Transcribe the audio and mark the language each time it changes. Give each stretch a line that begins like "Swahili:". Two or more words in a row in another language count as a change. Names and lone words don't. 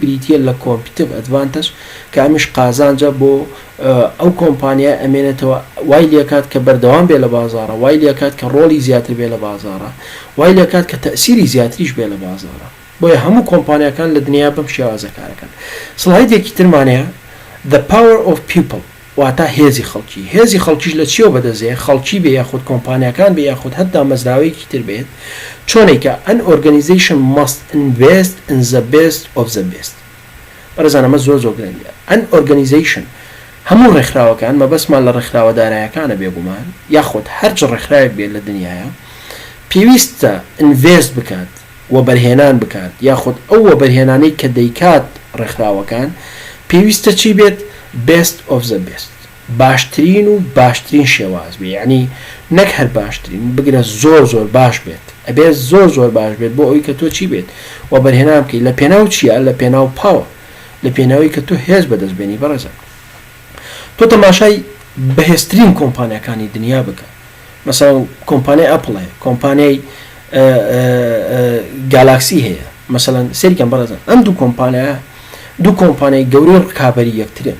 Central Kurdish: بریتیە لە
English: competitive advantage
Central Kurdish: کە ئەمیش قازانجە بۆ ئەو کۆمپانیا ئەمێنێتەوە، وای لێکات کە بەردەوام بێ لە بازاڕە، وای لێکات کە ڕۆڵی زیاتر بێ لە بازاڕە، وای لێکات کە تەسیری زیاتریش بێ لە بازاڕە. بۆیە هەموو کۆمپانیەکان لە دنیا بەم شێوازە کارەکەن. سڵایدێکی ترمانەیە
English: The Power of People،
Central Kurdish: واتە هێزی خەڵکی. هێزی خەڵکیش لە چیەوە بەدەزێ؟ خەڵکی بێ یاخود کۆمپانیەکان بێ یاخود هەتا مەزراوەیەکی تر بێت، چۆنێکە
English: an organization must invest in the best of the best.
Central Kurdish: بەڕێزان ئەمە زۆر گرنگە.
English: an organization
Central Kurdish: هەموو ڕێکخراوەکان مەبەستمان لە ڕێکخراوەدارایەکانە بێگومان یاخود هەرچ ڕێکخراوێک بێت لە دنیاە پێویستە ئینڤێست بکات و بەرهێنان بکات، یاخود ئەو وەبەرهێنانەی کە دەیکات ڕێکخراوەکان پێویستە چی بێت؟
English: best of the best.
Central Kurdish: باشترین و باشترین شێواز بێ، یعنی نەک هەر باشترین بگرە زۆر باش بێت، ئەبێ زۆر باش بێت بۆ ئەوەی کە تۆ چی بێت و بەرهێنان بکەیت. لە پێناو چییە؟ لە پێناو پاوە، لە پێناوی کە تۆ هێز بەدەستبێنی. بەڕێزە تۆ تەماشای بەهێزترین کۆمپانیەکانی دنیا بکە، مەسەڵەن کۆمپانیای ئەپڵ هەیە، کۆمپانیای گالاکسی هەیە، مەسەڵەن سەریکەم بەڕێزە ئەم دوو کۆمپانیای گەورەی ڕکابەری یەکترن.